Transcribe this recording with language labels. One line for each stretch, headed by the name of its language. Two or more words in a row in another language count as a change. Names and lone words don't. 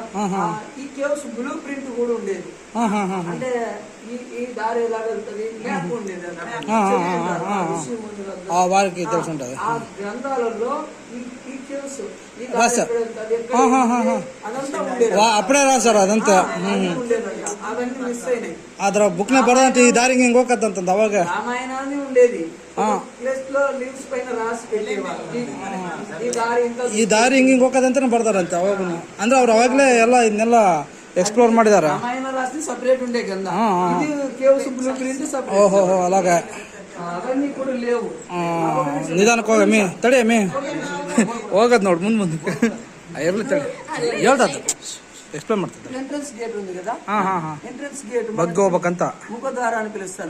Telugu: ఈ
English: caves blue print
Telugu: కూడా ఉండేది. అంటే ఈ దారి ఎలా వెళ్తుంది మ్యాప్ ఉండేది. వారికి తెలిసి ఉంటుంది. ఆ గ్రంథాలలో ఈ కేవ్స్ అదంతా ఉండేది. అప్పుడే రాశారు అదంతా. అవన్నీ మిస్ అయినాయి.
Kannada: ಅದ್ರ ಬುಕ್ನ ಬರದಂತೆ ಈ ದಾರಿಗೆ ಹಿಂಗೆ ಹೋಗತ್ತಂತ ಅವಾಗ
Telugu: రామాయణాన్ని ఉండేది. ప్లేస్ లో లీవ్స్ పైన రాసి పెట్టేవాళ్ళు.
Kannada: ಈ ದಾರಿ ಹಿಂಗೆ ಹೋಗೋದಂತಾನೆ ಬರ್ತಾರಂತೆ ಅವಾಗ. ಅಂದ್ರೆ ಅವ್ರು ಅವಾಗಲೇ ಎಲ್ಲ ಇದನ್ನೆಲ್ಲ ಎಕ್ಸ್ಪ್ಲೋರ್ ಮಾಡಿದಾರ.
Telugu: రామాయణ రాసి సపరేట్ ఉండే కదా. ఇది
English: caves blue print
Telugu: సపరేట్. ಓಹೋ అలాగా. అవన్నీ కూడా లేవు.
Kannada: ನಿಧಾನಕ್ಕೆ ಹೋಗಮ್ಮಿ, ತಡಿ ಅಮ್ಮಿ, ಹೋಗದ್ ನೋಡು ಮುಂದಕ್ಕೆ ಇರ್ಲಿ ತಡಿ, ಹೇಳ್ತದ ಎಕ್ಸ್ಪ್ಲೇನ್ ಮಾಡ್ತದೆ.
English: entrance gate
Telugu: ఉంది కదా,
English: entrance gate
Kannada: ಬಗ್ಗೆ ಹೋಗ್ಬೇಕಂತ
Telugu: ముఖద్వార అని పిలుస్తారు.